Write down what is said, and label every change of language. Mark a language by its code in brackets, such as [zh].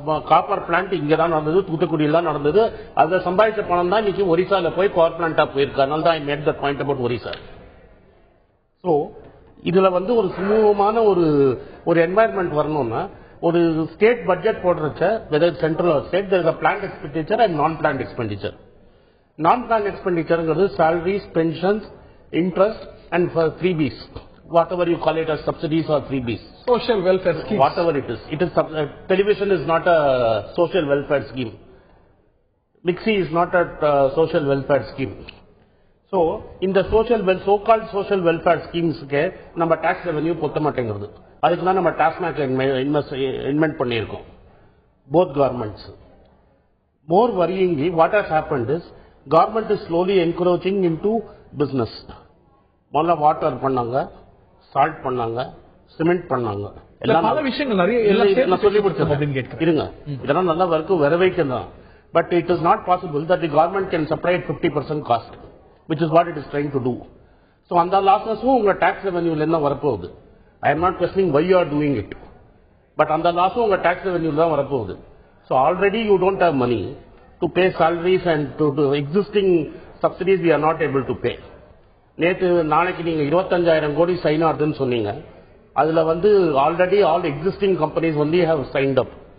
[ta] Copper plant இங்கதான் நடந்தது, தூத்துக்குடியில தான் நடந்தது. அதை சம்பாதிச்ச பணம் தான் இன்னைக்கு ஒரிசால போய் பவர் பிளான்டா போயிருக்கு. அதனால தான் [en] I made that point about Orissa. [ta] So இதுல ஒரு சுமூகமான ஒரு என்வாயர்மெண்ட் வரணும்னா ஒரு state budget போடுறச்ச [en] Whether central or state there is a planned expenditure and non planned expenditure. Non planned expenditureங்கிறது salaries, pensions, interest and freebies. Whatever you call it as subsidies or freebies. Social welfare scheme. Whatever it is. Television is not a social welfare scheme. Mixi is not a social welfare scheme. So, in the so-called social welfare schemes, [ta] நம்ம tax revenue பொத்த மாட்டேங்கிறது. அதுக்கு தான் நம்ம tax mark invent பண்ணியிருக்கோம். [en] Both governments. More worryingly, what has happened is, government is slowly encroaching into business. [ta] முதல்ல water பண்ணாங்க, salt பண்ணாங்க, cement பண்ணாங்க. பல விஷயங்கள் நிறைய நான் சொல்லி முடிச்சேன். இருங்க, இதெல்லாம் நல்லா வரைக்கும் வரவைக்கலாம். [en] But it is not possible that the government can separate 50% cost, which is what it is trying to do. [ta] So அந்த லாஸஸும் உங்க டாக்ஸ் ரெவென்யூல என்ன வரப்போகுது. [en] I am not questioning why you are doing it. [ta] But அந்த லாஸும் உங்க tax ரெவென்யூல தான் வரப்போகுது. [en] So already you don't have money to pay salaries and to existing subsidies we are not able to pay. [ta] நேற்று நாளைக்கு நீங்க 25,000 கோடி சைன் ஆகுதுன்னு சொன்னீங்க. அதுல [en] Already all existing companies have signed up.